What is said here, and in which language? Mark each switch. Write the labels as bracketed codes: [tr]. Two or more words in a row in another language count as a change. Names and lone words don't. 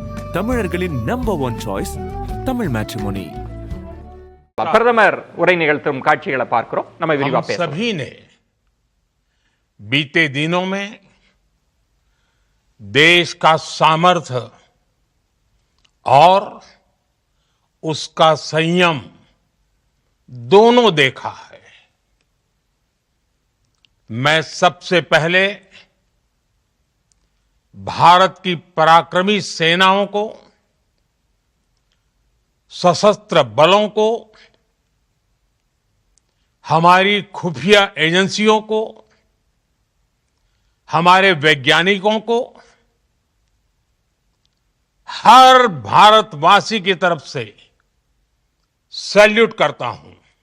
[ta] தமிழர்களின் [en] number one choice [ta] தமிழ் மேட்ரிமோனி. பிரதமர் உரை நிகழ்த்தும் காட்சிகளை பார்க்கிறோம். நம்ம விரிவா பேசலாம். [hi] सभी ने बीते दिनों में देश का सामर्थ्य और उसका संयम दोनों देखा है. मैं सबसे पहले भारत की पराक्रमी सेनाओं को, सशस्त्र बलों को, हमारी खुफिया एजेंसियों को, हमारे वैज्ञानिकों को, हर भारतवासी की तरफ से सैल्यूट करता हूं.